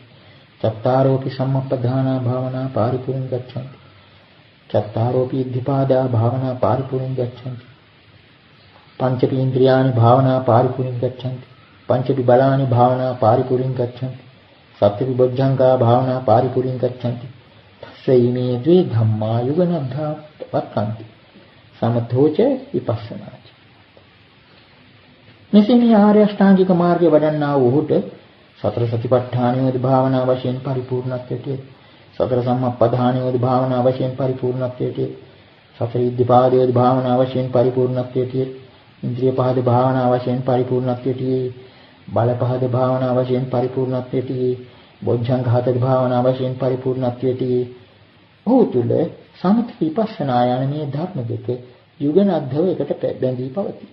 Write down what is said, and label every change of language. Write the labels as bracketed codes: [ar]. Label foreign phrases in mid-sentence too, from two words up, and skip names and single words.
[pi] චත්තාරෝපි සම්මප්පදානා භාවනා පාරිපුරින් ගච්ඡanti. චත්තාරෝපි ඉද්ධිපාදා භාවනා පාරිපුරින් ගච්ඡanti. පංචපි ඉන්ද්‍රියානි භාවනා පාරිපුරින් ගච්ඡanti. පංචපි බලානි භාවනා පාරිපුරින් ගච්ඡanti. සත්‍ත්‍වි බොජ්ජංගා භාවනා පාරිපුරින් ගච්ඡanti. තස්සයිමේ ද්වේ ධම්මා යුගනද්ධා වක්ඛන්ති. සමතෝච විපස්සනාච. [si] මෙසේ මේ ආර්ය අෂ්ටාංගික මාර්ගය වඩන්නා වූ ඔහුට සතර සතිපට්ඨානියෝද භාවනා වශයෙන් පරිපූර්ණත්වයට, සතර සම්මප්පදානියෝද භාවනා වශයෙන් පරිපූර්ණත්වයට, සතර ඉද්ධිපාදයෝද භාවනා වශයෙන් පරිපූර්ණත්වයට, ඉන්ද්‍රිය පහද භාවනා වශයෙන් පරිපූර්ණත්වයට, බල පහද භාවනා වශයෙන් පරිපූර්ණත්වයට, බොජ්ජංග හතද භාවනා වශයෙන් පරිපූර්ණත්වයට ඔහු තුල සමථ විපස්සනා යන මේ ධර්ම දෙක යුගනද්ධව එකට බැඳී පවතී.